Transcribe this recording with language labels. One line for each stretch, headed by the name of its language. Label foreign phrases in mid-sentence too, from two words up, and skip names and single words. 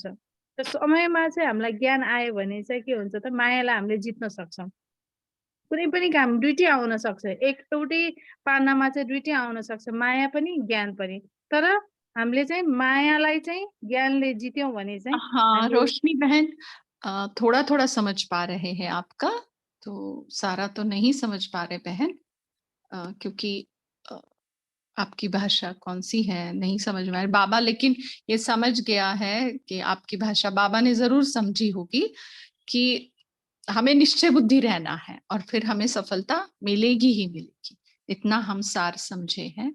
Nepali: त समयमा चाहिँ हामीलाई ज्ञान आयो भने चाहिँ के हुन्छ त, मायालाई हामीले जित्न सक्छौँ। कुनै पनि काम दुइटै आउन सक्छ, एउटै पानामा चाहिँ दुइटै आउन सक्छ, माया पनि ज्ञान पनि। तर हामीले चाहिँ मायालाई चाहिँ ज्ञानले जित्यौँ भने चाहिँ
Hindi: हाँ रोशनी बहन, थोड़ा थोड़ा समझ पा रहे हैं आपका, तो सारा तो नहीं समझ पा रहे बहन, क्योंकि आपकी भाषा कौन सी है नहीं समझ में आ रही। बाबा लेकिन ये समझ गया है कि आपकी भाषा बाबा ने जरूर समझी होगी कि हमें निश्चय बुद्धि रहना है और फिर हमें सफलता मिलेगी ही मिलेगी, इतना हम सार समझे हैं।